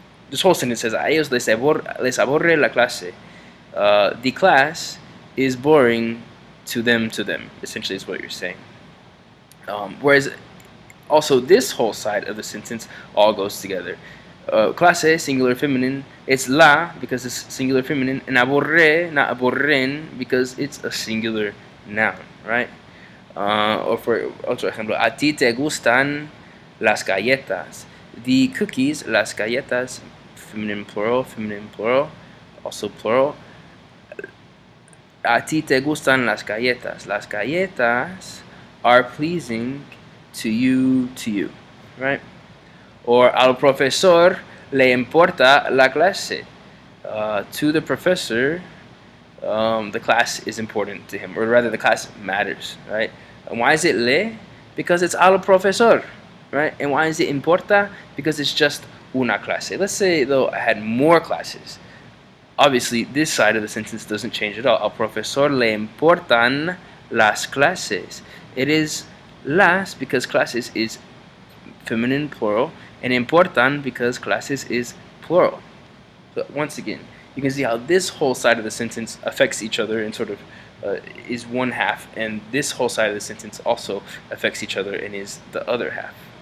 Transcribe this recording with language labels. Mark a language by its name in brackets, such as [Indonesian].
[English] This whole sentence says [Spanish] a ellos les aburre la clase. [English] The class is boring to them. Essentially, is what you're saying. Whereas also this whole side of the sentence all goes together. Clase, singular feminine, it's la because it's singular feminine, and aburre, not aburren, because it's a singular noun, right? Or for [Spanish] otro ejemplo, a ti te gustan las galletas. [English] The cookies, [Spanish] las galletas, [English] feminine plural, also plural. [Spanish] A ti te gustan las galletas. Las galletas [English] are pleasing to you, right? [Spanish] Or al profesor le importa la clase. [English] To the professor, the class is important to him, or rather the class matters, right? And why is it le? Because it's al profesor, right? And why is it importa? Because it's just [Spanish] una clase. [English] Let's say though I had more classes. Obviously this side of the sentence doesn't change at all. [Spanish] Al profesor le importan las clases. [English] It is las because clases is feminine plural, and importan because classes is plural. So once again, you can see how this whole side of the sentence affects each other and sort of is one half, and this whole side of the sentence also affects each other and is the other half.